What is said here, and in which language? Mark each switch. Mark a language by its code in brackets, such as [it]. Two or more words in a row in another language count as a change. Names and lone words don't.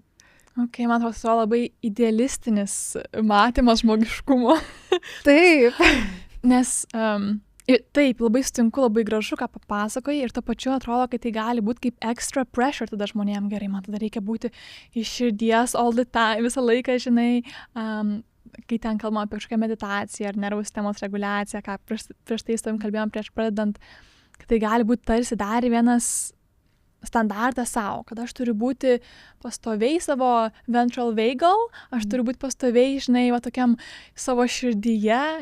[lt] Ok, man atrodo, labai idealistinis matymas žmogiškumo. Taip. Nes taip, labai sutinku, labai gražu, ką papasakojai ir tuo pačiu atrodo, kad tai gali būti kaip [en] extra pressure [lt] tada žmonėm. Gerai, man tada reikia būti iš širdies [en] all the time, [lt] visą laiką, žinai, kai ten kalbama apie kažkokią meditaciją ar nervų sistemos reguliaciją, ką prieš tai su tavim kalbėjom prieš pradedant, kad tai gali būti tarsi dar vienas standartas savo, kad aš turiu būti pastoviai savo [en] ventral vagal, [lt] aš turiu būti pastoviai, žinai, va tokiam savo širdyje.